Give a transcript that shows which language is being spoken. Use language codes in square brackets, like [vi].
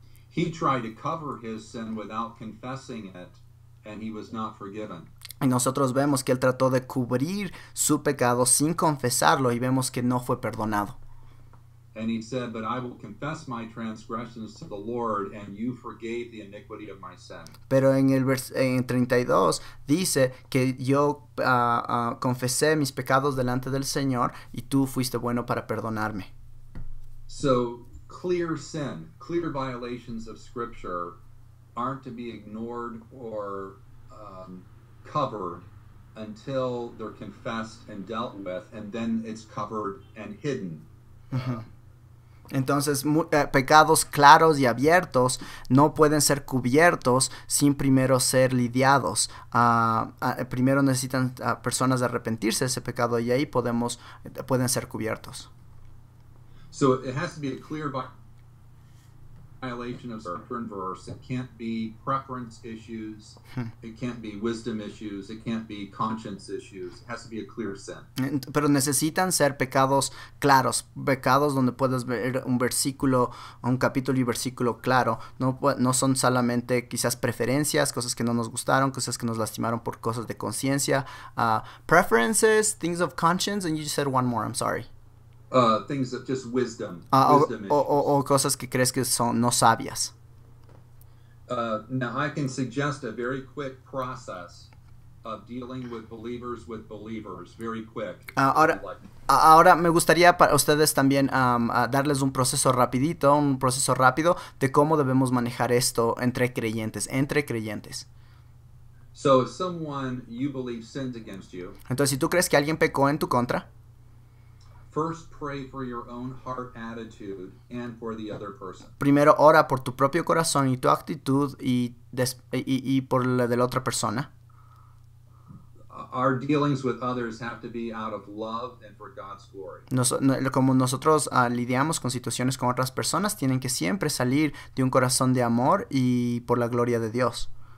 [en] He tried to cover his sin without confessing it, and he was not forgiven. [es] Y nosotros vemos que él trató de cubrir su pecado sin confesarlo y vemos que no fue perdonado. [en] And he said, but I will confess my transgressions to the Lord, and you forgave the iniquity of my sin. [es] Pero en el 32 dice que yo confesé mis pecados delante del Señor y tú fuiste bueno para perdonarme. [en] So clear sin, clear violations of Scripture aren't to be ignored or covered until they're confessed and dealt with, and then it's covered and hidden. [es] Entonces, pecados claros y abiertos no pueden ser cubiertos sin primero ser lidiados. Primero necesitan personas de arrepentirse de ese pecado y ahí pueden ser cubiertos. [en] So it has to be a clear violation of scripture and verse. It can't be preference issues. It can't be wisdom issues. It can't be conscience issues. It has to be a clear sin. [es] Pero necesitan ser pecados claros, pecados donde puedas ver un versículo, un capítulo y versículo claro. No son solamente quizás preferencias, cosas que no nos gustaron, cosas que nos lastimaron por cosas de conciencia. [en] Preferences, things of conscience, and you just said one more, I'm sorry. Things that just wisdom. [es] O cosas que crees que son no sabias. [en] Now I can suggest a very quick process of dealing with believers very quick. [es] Ahora me gustaría para ustedes también darles un proceso rapidito, un proceso rápido de cómo debemos manejar esto entre creyentes. [en] So if someone you believe sins against you, [es] entonces si tú crees que alguien pecó en tu contra, [en] first pray for your own heart attitude and for the other person. [es] Primero ora por tu propio corazón y tu actitud y por la de la otra persona. [en] Our dealings with others have to be out of love and for God's glory. [es] Como nosotros lidiamos con situaciones con otras personas, tienen que siempre salir de un corazón de amor y por la gloria de Dios.